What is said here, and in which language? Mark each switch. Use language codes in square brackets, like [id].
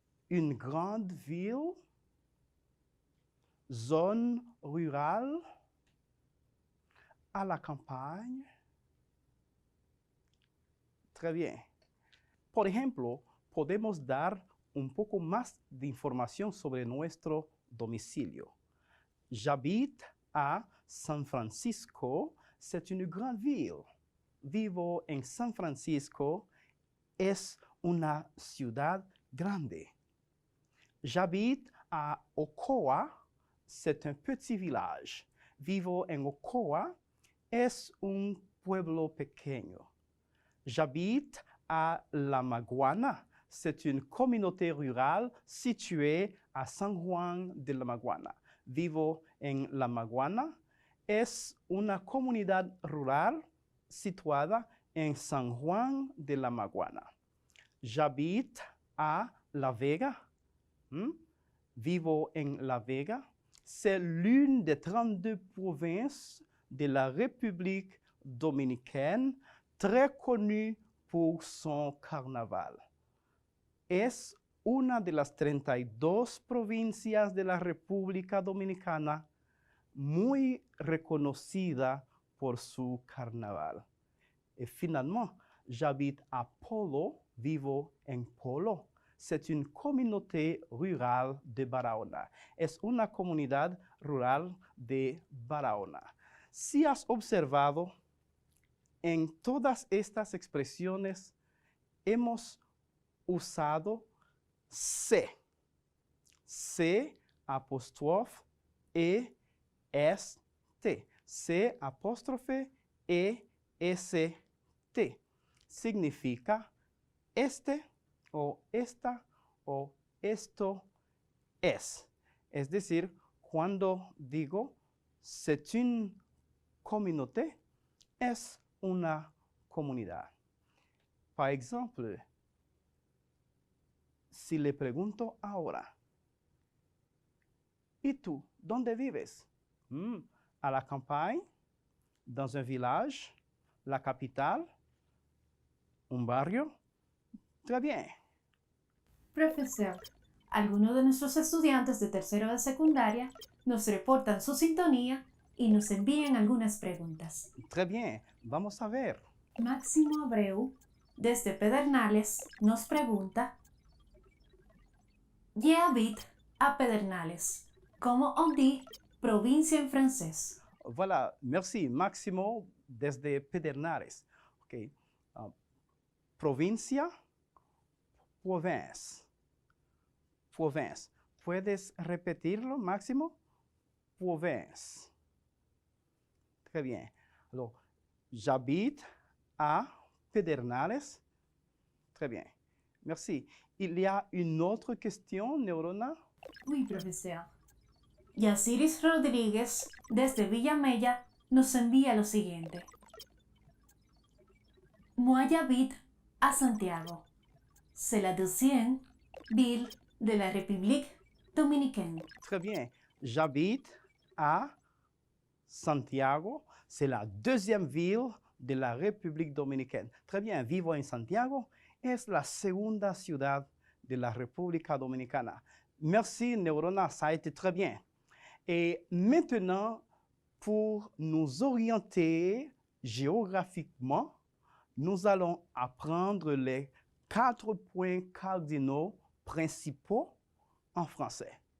[fr] Une grande ville. Zone rurale. À la campagne. Très bien. [es] Por ejemplo, podemos dar un poco más de información sobre nuestro domicilio. [fr] J'habite à San Francisco. C'est une grande ville. [es] Vivo en San Francisco. Es una ciudad grande. [fr] J'habite à Ocoa. C'est un petit village. [es] Vivo en Ocoa. Es un pueblo pequeño. [fr] J'habite à La Maguana. C'est une communauté rurale située à San Juan de la Maguana. [es] Vivo en La Maguana. Es una comunidad rural situada en San Juan de la Maguana. [fr] J'habite à La Vega. [es] Vivo en La Vega. [fr] C'est l'une des 32 provinces de la République dominicaine, très connue pour son carnaval. [es] Es una de las 32 provincias de la República Dominicana muy reconocida por su carnaval. [fr] Et finalement, j'habite à Polo, [es] vivo en Polo. [fr] C'est une communauté rurale de Barahona. [es] Es una comunidad rural de Barahona. Si has observado, en todas estas expresiones hemos usado se. Se apóstrofe e este. Se apóstrofe e este. Significa este o esta o esto es. Es decir, cuando digo [fr] c'est une communauté, [es] es una comunidad. [fr] Par exemple, [es] si le pregunto ahora, ¿y tú dónde vives? [fr] À la campagne, dans un village, la capitale, un barrio. Très bien. [es] Profesor, algunos de nuestros estudiantes de tercero de secundaria nos reportan su sintonía y nos envían algunas preguntas. [fr] Très bien. [es] Vamos a ver. Máximo Abreu, desde Pedernales, nos pregunta: [fr] J'habite à Pedernales. Comment on dit provincia [es] en francés? [fr] Voilà, merci. [es] Máximo desde Pedernales. Okay. [fr] Provincia, province. Province. [es] ¿Puedes repetirlo, Máximo? [fr] Province. Très bien. Alors, j'habite à Pedernales. Très bien. Merci. Il y a une autre question, Neurona? Oui, profesor. [es] Yasiris Rodríguez, desde Villamella, nos envía lo siguiente. [fr] Moi j'habite à Santiago. C'est la deuxième ville de la République dominicaine. Très bien. J'habite à Santiago. C'est la deuxième ville de la République dominicaine. Très bien. [es] Vivo en Santiago. Es la segunda ciudad de la República Dominicana. [fr] Merci, Neurona. Ça a été très bien. Et maintenant, pour nous orienter géographiquement, nous allons apprendre les 4 points cardinaux principaux en français.